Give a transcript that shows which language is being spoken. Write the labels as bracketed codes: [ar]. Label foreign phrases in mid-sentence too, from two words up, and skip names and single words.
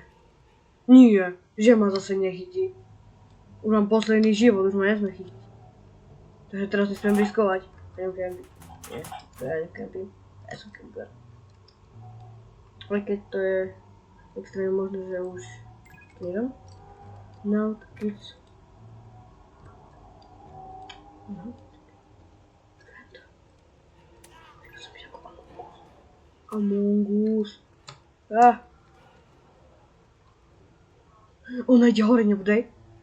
[sk] Nie, že ma zase nechytí. Už mám posledný život, už ma nesme chytiť. Takže teraz nesmiem riskovať. Ja nekempím. Ja som kemper. Ale keď to je extrémne možné, že už neviem. [en] Now it's... Among Us. [sk] Ona ide hore, nebudej.